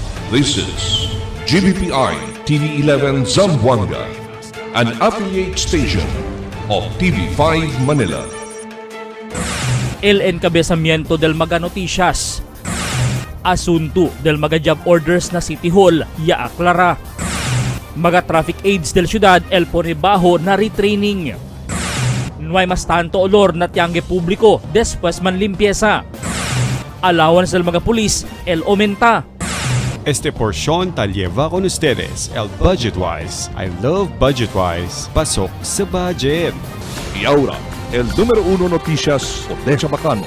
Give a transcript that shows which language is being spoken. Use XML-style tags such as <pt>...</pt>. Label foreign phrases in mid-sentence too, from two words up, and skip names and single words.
<en>This is GBPI TV11 Zamboanga, an affiliate station of TV5 Manila.</en> <cbk>El encabezamiento del mga noticias. Asunto del mga</cbk> <en>job orders</en> <cbk>na City Hall ya aklara. Mga</cbk> <en>traffic aids</en> <cbk>del syudad el ponibaho na retraining. No hay mas tanto olor na tiangge publiko después man limpieza. Allowance del mga pulis el aumenta. Este porción tal lleva con ustedes el Budgetwise.</cbk> <en>I love Budgetwise.</en> <tl>Pasok sa budget.</tl> <cbk>Y ahora, el número 1 noticias por Decha Bacano.</cbk>